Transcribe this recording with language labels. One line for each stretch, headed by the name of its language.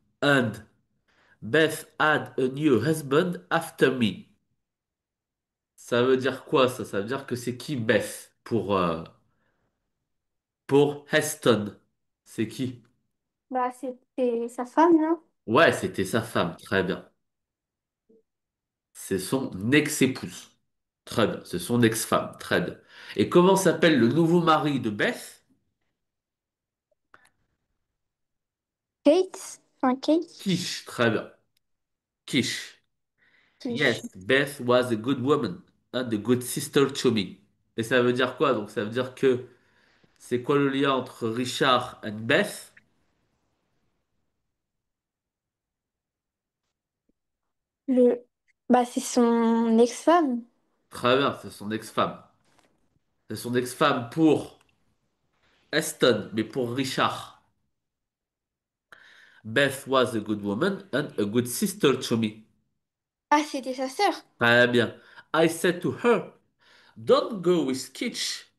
English: And Beth had a new husband after me.
French: Ça veut dire quoi ça? Ça veut dire que c'est qui Beth pour Heston. C'est qui? Bah, c'était sa femme, non? Ouais, c'était sa femme. Très bien. C'est son ex-épouse. Très bien. C'est son ex-femme. Très bien. Et comment s'appelle le nouveau mari de Beth? Kate? Enfin, Kate? Kish. Très bien. Kish. Qui-
English: Yes, Beth was a good woman and a good sister to me.
French: Et ça veut dire quoi? Donc ça veut dire que c'est quoi le lien entre Richard et Beth? Le... Bah, c'est son ex-femme. Très bien, c'est son ex-femme. C'est son ex-femme pour Aston, mais pour Richard.
English: Beth was a good woman and a good sister to me.
French: Ah, c'était sa sœur. Très bien.
English: I said to her, don't go with Kitch.